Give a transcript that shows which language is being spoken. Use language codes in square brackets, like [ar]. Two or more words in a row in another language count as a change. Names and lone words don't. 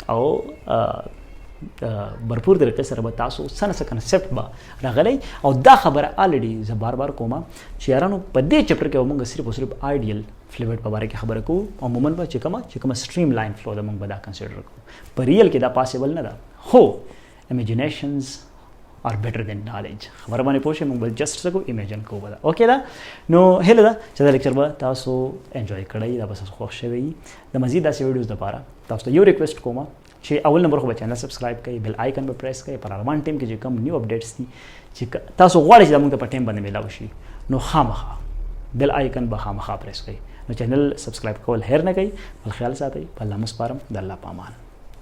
[ps] او بھرپور طریقې سره به تاسو څه نه څه کنسپټ به راغلی او دا خبره الریډي زه بار بار کومه چې یارانو په دې چپټر کې به موږ صرف او صرف [en] ideal fluid [ps] په باره کې خبره کوو عموما به چې کومه [en] streamline flow [ps] ده موږ به دا کنسیډر کوو په ریل کې دا پاسبل نه ده خو [en] imaginations are better than knowledge [ps] خبره باندې پوه شئ موږ به جسټ څه کوو ایمیجن کوو به اوکې ده نو هیله ده چې دا لیکچر به تاسو انجوی کړئ دا به ستاسو خوښ شوی د مزید داسې ویډیوز دپاره تاسو ته یو ریکویسټ کوم چې اول نمبر خو به [en] channel subscribe [ps] کړئ [en] bell icon [ps] به پریس کړئ پر روان ټیم کې چې کوم [en] new updates [ps] دي چې تاسو غواړئ چې دا موږ ته په ټیم باندې میلاو شي نو خامخا [en] bell icon [ps] به خامخا پریس کړئ نو [en] channel subscribe [ps] کول هیر نه کوئ بل خیال ساتئ په الله مسپارم د الله په امان